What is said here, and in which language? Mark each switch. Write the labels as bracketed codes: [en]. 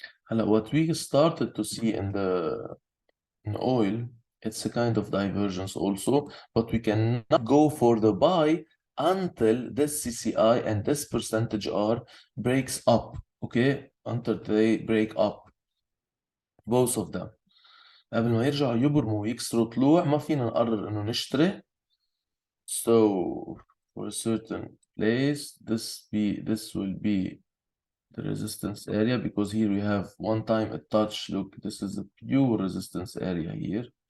[en] What we started to see in oil, it's a kind of divergence also, but we cannot go for the buy until this CCI and this percentage R breaks up. Okay, until they break up, both of them. [ar] قبل ما يرجعوا يبرموا ويكسروا طلوع ما فينا نقرر انه نشتري. [en] So for a certain place, this will be the resistance area, because here we have one time a touch. Look, this is a pure resistance area here.